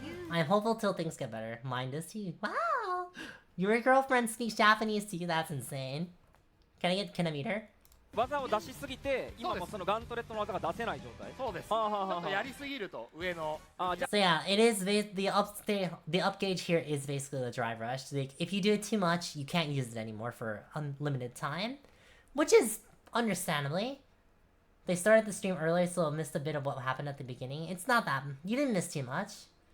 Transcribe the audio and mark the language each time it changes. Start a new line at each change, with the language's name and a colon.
English: I'm hopeful till things get better. Mine does too. Wow! Your girlfriend speaks Japanese to you? That's insane. Can I meet her?
Japanese: 技を出しすぎて今もそのガントレットの技が出せない状態。そうです。ちはあはあはあょっとやりすぎると上の。あじゃ
English: So yeah, it is the up gauge here is basically the drive rush. Like if you do it too much, you can't use it anymore for unlimited time, which is understandably. They started the stream early, so I missed a bit of what happened at the beginning. It's not that you didn't miss too much.